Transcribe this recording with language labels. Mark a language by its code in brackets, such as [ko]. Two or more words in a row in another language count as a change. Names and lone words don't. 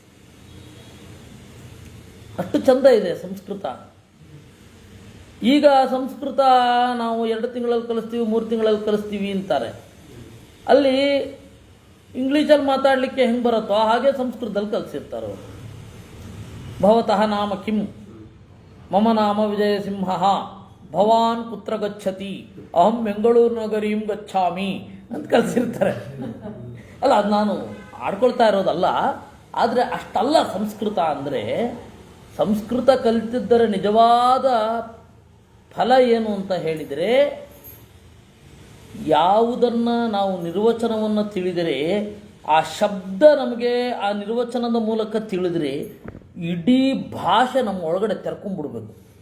[kn] ಅಷ್ಟು ಚಂದ ಇದೆ ಸಂಸ್ಕೃತ. ಈಗ ಸಂಸ್ಕೃತ ನಾವು 2 ತಿಂಗಳಲ್ಲಿ ಕಲಿಸ್ತೀವಿ, 3 ತಿಂಗಳಲ್ಲಿ ಕಲಿಸ್ತೀವಿ ಅಂತಾರೆ. ಅಲ್ಲಿ ಇಂಗ್ಲೀಷಲ್ಲಿ ಮಾತಾಡಲಿಕ್ಕೆ ಹೆಂಗೆ ಬರುತ್ತೋ ಹಾಗೆ ಸಂಸ್ಕೃತದಲ್ಲಿ ಕಲಿಸಿರ್ತಾರೆ ಅವರು. [sa] ಭವತಃ ನಾಮ ಕಿಂ? ಮಮ ನಾಮ ವಿಜಯಸಿಂಹ. ಭವಾನ್ ಕುತ್ರ ಗಚ್ಚತಿ? ಅಹಂ ಬೆಂಗಳೂರು ನಗರೀಂ ಗಚ್ಚಾಮಿ [kn] ಅಂತ ಕಲಿಸಿರ್ತಾರೆ. ಅಲ್ಲ, ಅದು ನಾನು ಆಡ್ಕೊಳ್ತಾ ಇರೋದಲ್ಲ. ಆದರೆ ಅಷ್ಟಲ್ಲ ಸಂಸ್ಕೃತ ಅಂದರೆ. ಸಂಸ್ಕೃತ ಕಲಿತಿದ್ದರ ನಿಜವಾದ ಫಲ ಏನು ಅಂತ ಹೇಳಿದರೆ, ಯಾವುದನ್ನು ನಾವು ನಿರ್ವಚನವನ್ನು ತಿಳಿದರೆ, ಆ ಶಬ್ದ ನಮಗೆ ಆ ನಿರ್ವಚನದ ಮೂಲಕ ತಿಳಿದರೆ ಇಡೀ ಭಾಷೆ ನಮ್ಮ ಒಳಗಡೆ ತೆರ್ಕೊಂಡ್ಬಿಡ್ಬೇಕು.